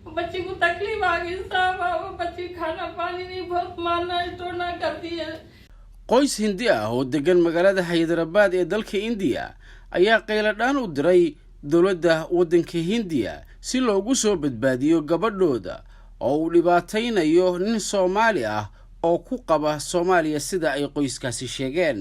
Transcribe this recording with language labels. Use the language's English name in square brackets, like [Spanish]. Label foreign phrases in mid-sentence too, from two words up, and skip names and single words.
[Hindi] बच्ची को तकलीफ आ गई साहब, वो बच्ची खाना पानी नहीं बहुत मारना टोना करती है। [Somali] qoys hindi ah oo degan magaalada Hyderabad ee dalka India ayaa qayladhaan u diray dowladda waddanka Hindiya si loogu soo badbaadiyo gabadhooda oo uu dhibaataynayo nin Soomaali ah oo ku qaba Soomaaliya sida ay qoyskaasi sheegeen.